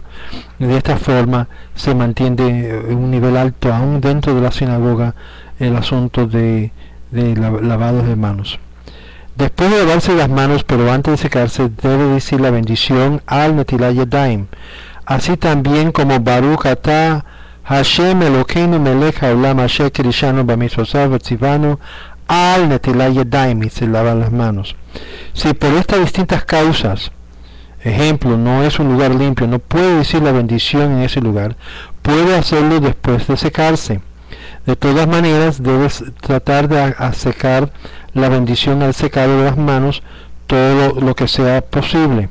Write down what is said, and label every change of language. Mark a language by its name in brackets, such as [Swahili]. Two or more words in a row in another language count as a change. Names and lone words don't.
[Spanish] De esta forma se mantiene un nivel alto aún dentro de la sinagoga el asunto de lavados de manos. Después de lavarse las manos, pero antes de secarse, debe decir la bendición al [Hebrew] נטילת ידים, [Spanish] así también como [Hebrew] ברוך אתה ה' אלוקינו מלך העולם אשר קדשנו במצוותיו וצוונו על נטילת ידים, [Spanish] y se lavan las manos. Si por estas distintas causas, ejemplo, no es un lugar limpio, no puede decir la bendición en ese lugar, puede hacerlo después de secarse. De todas maneras, debes tratar de secar la bendición al secado de las manos todo lo que sea posible.